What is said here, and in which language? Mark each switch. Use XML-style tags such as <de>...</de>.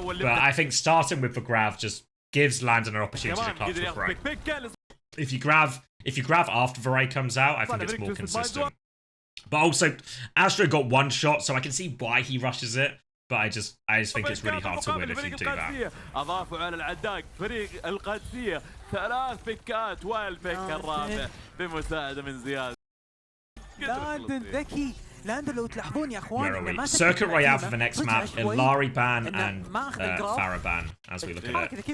<en>But I think starting with the grab just gives Landon an opportunity to clutch with Ray. If you grab after the Ray comes out, I think it's more consistent. But also, Astro got one shot, so I can see why he rushes it. But I just think it's really hard to win if you do that.</en> <ar>أضافوا على العداق فريق القادسية 3 بيكات والبيك الرابع بمساعدة من زياد. لاندن ذكي لأنه لو تلاحظون يا اخوان</ar> <en>Where are we? Circuit Royale for the next map, Ilari ban and Farah ban as we look at it.</en>